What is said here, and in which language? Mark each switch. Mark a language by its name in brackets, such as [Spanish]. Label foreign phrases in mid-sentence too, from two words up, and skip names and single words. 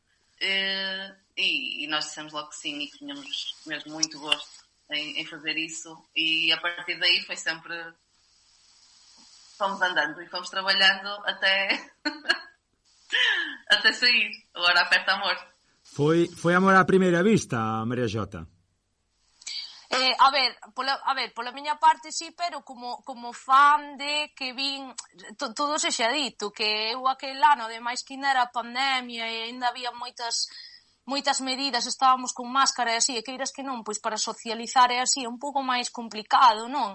[Portuguese] E nós dissemos logo que sim e que tínhamos mesmo muito gosto em fazer isso. E a partir daí foi sempre... Fomos andando e fomos trabalhando até sair. [Galician] Agora aperta amor. Foi amor à primeira vista, María Xota? Pola miña parte sí, pero como fan de que vin todo se xa dito, que eu aquel ano, ademais que ainda era pandemia e ainda había moitas medidas, estábamos con máscara e así, e queiras que non, pois para socializar e así é un pouco máis complicado, non?